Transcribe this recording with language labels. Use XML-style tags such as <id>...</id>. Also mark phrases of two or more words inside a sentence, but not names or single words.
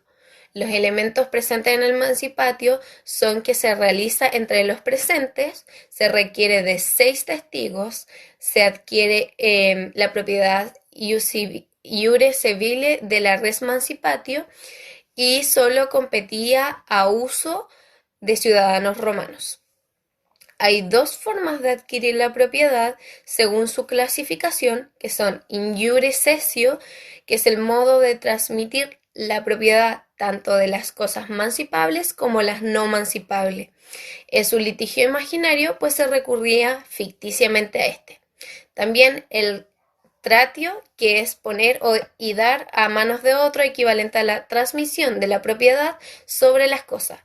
<es>Los elementos presentes en el mancipatio son que se realiza entre los presentes, se requiere de 6 testigos, se adquiere la propiedad</es> <la>iure civile</la> <es>de la</es> <la>res mancipatio</la> <es>y solo competía a uso de ciudadanos romanos. Hay 2 formas de adquirir la propiedad según su clasificación, que son</es> <la>in iure cessio,</la> <es>que es el modo de transmitir la propiedad tanto de las cosas mancipables como las no mancipables. Es un litigio imaginario, pues se recurría ficticiamente a este. También el tratio, que es poner y dar a manos de otro, equivalente a la transmisión de la propiedad sobre las cosas.</es>